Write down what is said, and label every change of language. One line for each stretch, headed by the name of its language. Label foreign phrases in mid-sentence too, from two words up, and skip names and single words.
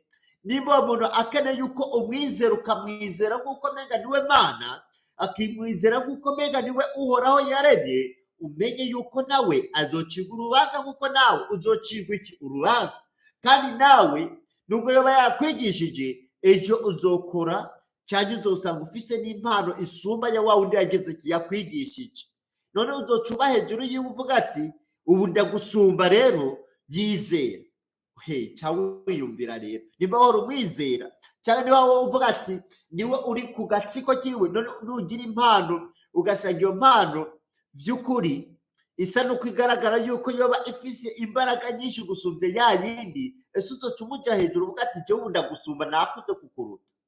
Rundi: Niba umuntu akeneye yuko umwizera, ukamwizera nk'uko menga niwe Mana, akimwizera nk'uko menga niwe uhoraho yaremye, umenye yuko nawe azocirwa urubanza nk'uko nawe uzocirwa iki urubanza. Kandi nawe nubwo yoba yarakwigishije, ejo uzokora cyangwa uzosanga ufise n'impano isumba ya wa wundi yageze iki yakwigishije. None uzocuba hejuru yiwe uvuga ati ubu ndagusumba, rero yizera. Cyangwa wiyumvira rero niba wari umwizera, cyangwa niba wowe uvuga ati niwe uri ku gatsiko kiwe, none nugira impano ugasanga iyo mpano vy'ukuri isa nuko igaragara yuko yoba ifise imbaraga nyinshi gusumbya ya yindi, ese uzoca umuja hejuru uvuga ati jewe ubu ndagusumba, nakuze kukuruta?